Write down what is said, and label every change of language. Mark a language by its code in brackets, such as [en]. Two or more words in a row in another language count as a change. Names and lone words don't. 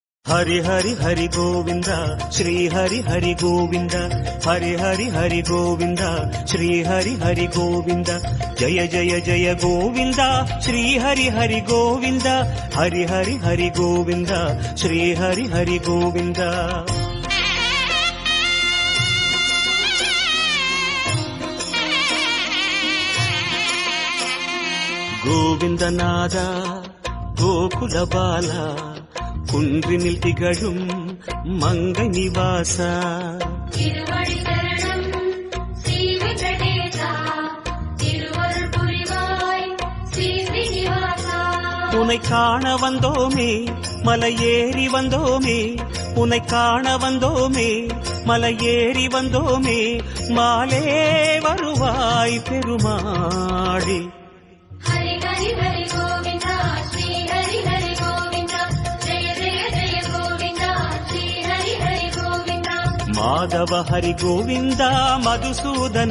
[sa] हरि हरि हरि गोविंद श्री हरि हरि गोविंद हरि हरि हरि गोविंद श्री हरि हरि गोविंद जय जय जय गोविंद श्री हरि हरि गोविंद हरि हरि हरि गोविंद श्री हरि हरि गोविंद [ta] गोविंदनाद गोकुल बाला குன்றினில் திகழும் மங்கை நிவாசா உன்னை காண வந்தோமே மலை ஏறி வந்தோமே உன்னை காண வந்தோமே மலை ஏறி வந்தோமே மாலே வருவாய் பெருமாளே [sa] माधव हरि गोविंद मधुसूदन